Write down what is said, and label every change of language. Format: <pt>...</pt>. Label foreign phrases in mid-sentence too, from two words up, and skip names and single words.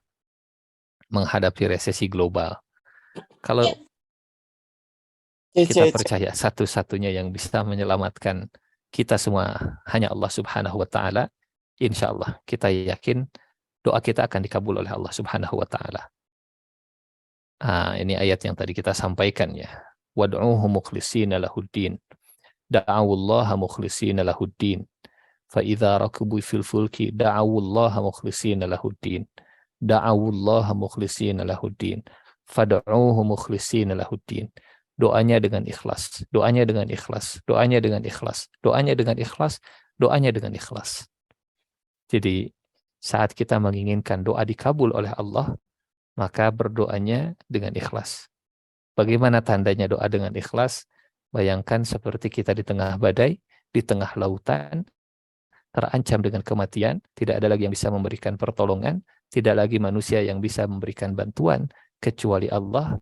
<id>Menghadapi resesi global. Kalau kita percaya satu-satunya yang bisa menyelamatkan kita semua hanya Allah</id> <ar>سبحانه وتعالى, إن شاء الله</ar> <id>kita yakin doa kita akan dikabul oleh Allah</id> <ar>سبحانه وتعالى.</ar> <id>Ini ayat yang tadi kita sampaikan ya.</id> <ar>وادعوه مخلصين له الدين. دعوا الله مخلصين له الدين. فإذا ركبوا في الفلك دعوا الله مخلصين له الدين. دعوا الله مخلصين له الدين. فادعوه مخلصين له الدين.</ar> <id>Doanya dengan ikhlas, doanya dengan ikhlas, doanya dengan ikhlas, doanya dengan ikhlas, doanya dengan ikhlas. Jadi saat kita menginginkan doa dikabul oleh Allah, maka berdoanya dengan ikhlas. Bagaimana tandanya doa dengan ikhlas? Bayangkan seperti kita di tengah badai, di tengah lautan, terancam dengan kematian, tidak ada lagi yang bisa memberikan pertolongan, tidak lagi manusia yang bisa memberikan bantuan, kecuali Allah.</id>